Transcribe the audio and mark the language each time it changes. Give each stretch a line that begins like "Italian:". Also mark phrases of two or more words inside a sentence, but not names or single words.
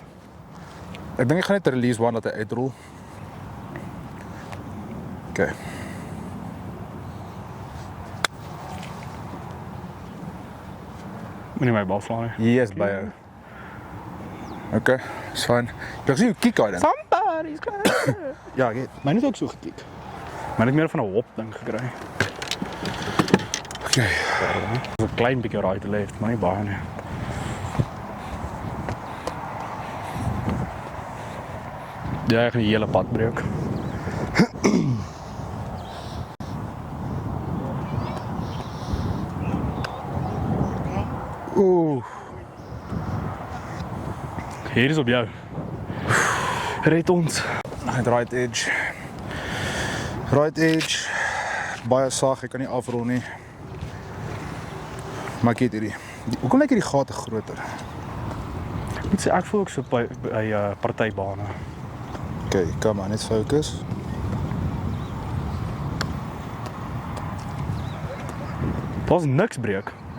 Afrikaans: Ek dink ek gaan net 'n release 1 laat hy uitrol. Okay. Moenie my bal slaan nie. Hier is by jou. Okay, is fine. Jy sien hoe kick hy dan.
English: Somebody's gonna...
Afrikaans: Ja, ek het my net ook so gekiek. Maar net meer van 'n hop ding gekry. Okay. So 'n klein bietjie
English: right to left,
Afrikaans: maar nie baie nie. Ja, ek gaan die hele pad breek. Oeh. Hier is op jou. Red ons.
English: Net right edge. Right edge.
Afrikaans: Baie sag, ek kan nie afrol nie. Maar ek het hierdie. Hoekom lyk hierdie gate groter? Ek moet sê ek voel ook so by partybane. Okay, kom aan, net fokus. Daar's niks breek.